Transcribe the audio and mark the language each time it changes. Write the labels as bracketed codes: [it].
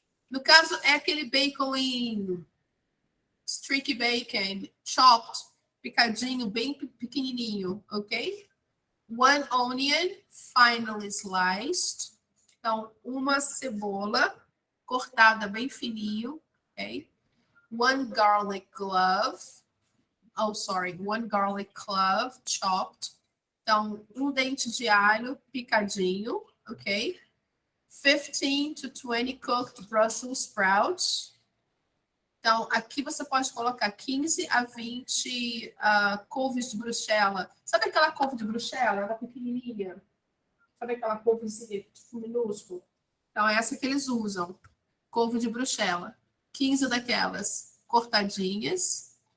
[pt] No caso, é aquele bacon em [en] streaky bacon, chopped, [pt] picadinho, bem pequenininho, ok? [en] 1 onion, finely sliced. [pt] Então, uma cebola cortada bem fininho, ok? [en] 1 garlic clove. Oh, sorry, 1 garlic clove, chopped. [pt] Então, dente de alho picadinho, ok? [en] 15 to 20 cooked Brussels sprouts. [pt] Então, aqui você pode colocar 15 a 20 couves de bruxela. Sabe aquela couve de bruxela? Ela é pequenininha. Sabe aquela couvezinha tipo, minúscula? Então, é essa que eles usam. Couve de bruxela. 15 daquelas cortadinhas.